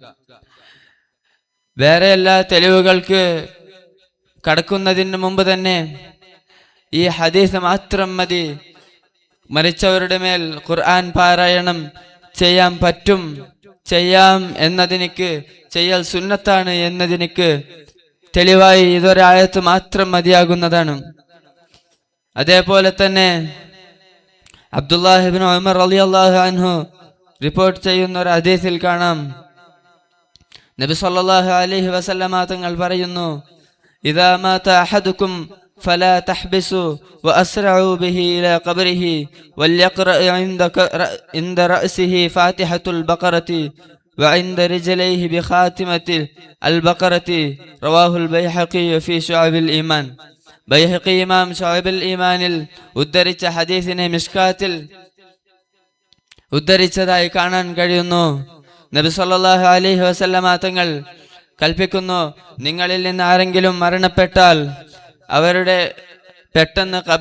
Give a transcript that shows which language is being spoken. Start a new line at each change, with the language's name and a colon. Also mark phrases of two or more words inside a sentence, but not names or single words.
Malayalam: വേറെ എല്ലാ തെളിവുകൾക്ക് കടക്കുന്നതിന് മുമ്പ് തന്നെ ഈ ഹദീസ് മാത്രം മതി മരിച്ചവരുടെ മേൽ ഖുർആൻ പാരായണം ചെയ്യാം എന്നതിനിക്ക്, ചെയ്യൽ സുന്നത്താണ് എന്നതിനിക്ക് തെളിവായി ഇതൊരായത്ത് മാത്രം മതിയാകുന്നതാണ്. അതേപോലെ തന്നെ
Arabic: അബ്ദുല്ലാഹി ഇബ്നു ഉമർ رضي الله عنه
Malayalam: റിപ്പോർട്ട് ചെയ്യുന്ന ഒരു ഹദീസിൽ കാണാം, നബി
Arabic: صلى الله عليه وسلم
Malayalam: തങ്ങൾ പറയുന്നു,
Arabic: إذا مات أحدكم فلا تحبسوا وأسرعوا به إلى قبره وليقرأ عند رأسه فاتحة البقرة وعند رجليه بخاتمة البقرة. رواه البيهقي في شعب الإيمان.
Malayalam: ബൈഹഖി ഇമാം ശുഅബുൽ ഈമാനിൽ ഉദ്ധരിച്ച ഹദീസിനെ മിഷ്കാത്തിൽ ഉദ്ധരിച്ചതായി കാണാൻ കഴിയുന്നു. നബി
Arabic: صلى الله عليه وسلم
Malayalam: തങ്ങൾ കൽപ്പിക്കുന്നു, നിങ്ങളിൽ നിന്ന് ആരെങ്കിലും മരണപ്പെട്ടാൽ അവരുടെ പെട്ടെന്ന്